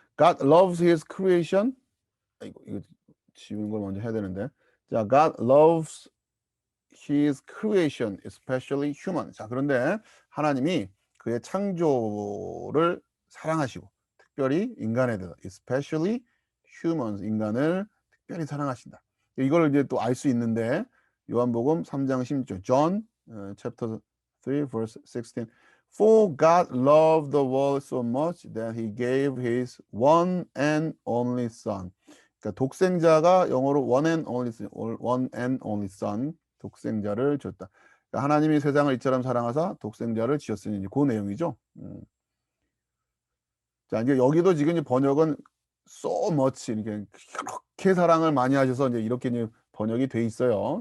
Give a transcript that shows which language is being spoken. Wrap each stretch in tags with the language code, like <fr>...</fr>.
<en>God loves His creation.</en> <ko>이거 지우는 걸 먼저 해야 되는데</ko> <en>자 God loves His creation, especially human.</en> <ko>자 그런데 하나님이 그의 창조를 사랑하시고 특별히 인간에 대해서</ko> <en>especially humans</en> <ko>인간을 특별히 사랑하신다. 이걸 이제 또 알 수 있는데 요한복음 3장 16절</ko> <en>John chapter 3 verse 16 For God loved the world so much that he gave his one and only son.</en> <ko>그러니까 독생자가 영어로</ko> <en>one and only son</en> <ko>독생자를 줬다. 그러니까 하나님이 세상을 이처럼 사랑하사 독생자를 지었으니 그 내용이죠. 자 이제 여기도 지금 번역은 so much 이렇게 그렇게 사랑을 많이 하셔서 이제 이렇게 이제 번역이 돼 있어요.</ko>